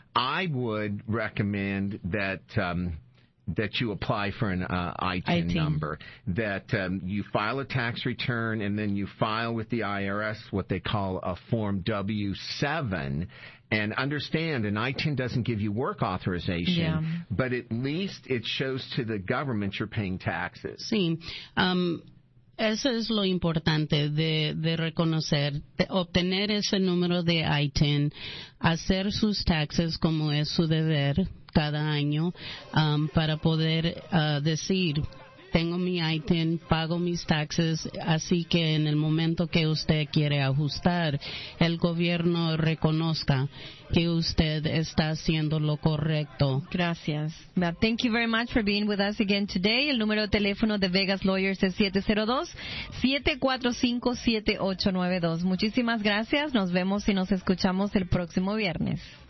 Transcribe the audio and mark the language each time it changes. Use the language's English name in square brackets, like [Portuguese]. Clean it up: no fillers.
[English] I would recommend that you apply for an ITIN number, that you file a tax return, and then you file with the IRS what they call a Form W-7, and understand an ITIN doesn't give you work authorization, but at least it shows to the government you're paying taxes. [Spanish] Sí. Eso es lo importante de reconocer, de obtener ese número de ITIN, hacer sus taxes como es su deber cada año, para poder decir, tengo mi ITIN, pago mis taxes, así que en el momento que usted quiere ajustar, el gobierno reconozca que usted está haciendo lo correcto. Gracias. [English] Thank you very much for being with us again today. [Spanish] El número de teléfono de Vegas Lawyers es 702-745-7892. Muchísimas gracias. Nos vemos y nos escuchamos el próximo viernes.